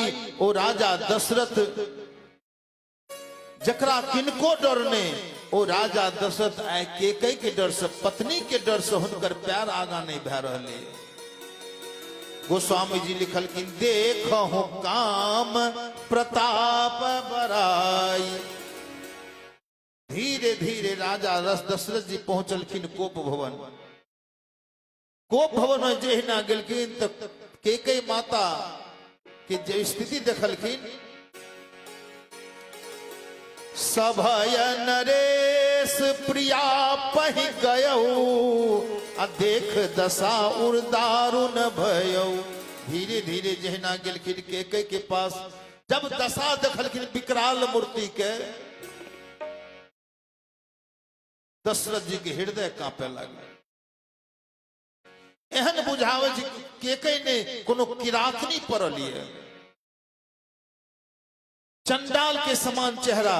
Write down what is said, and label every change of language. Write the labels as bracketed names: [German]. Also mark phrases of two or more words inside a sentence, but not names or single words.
[Maithili] ओ राजा दशरथ जकरा किनको डर ने, ओ राजा दशरथ आय केकई के डर से, पत्नी के डर से हुनकर पैर आगा नहीं भै रहले। गोस्वामी जी लिखलखिन [Awadhi] देखहु काम प्रताप बड़ाई। [Maithili] धीरे धीरे राजा दशरथ जी पहुंचलखिन कोप भवन। कोप भवन में जहिना गेलखिन तो केकई माता के जे स्थिति देखलखिन, [Awadhi] सभय नरेश प्रिया पहि गयऊ, [Maithili] आ [Awadhi] देख दशा उर दारुण भयऊ। [Maithili] धीरे धीरे जहिना गेलखिन केकई के पास, जब दशा देखलखिन विकराल मूर्ति के, दशरथ जी के हृदय कांपे लगे। एहन बुझावे जी केकई ने कोनो किरातनी पड़ल है, चंडाल के समान चेहरा।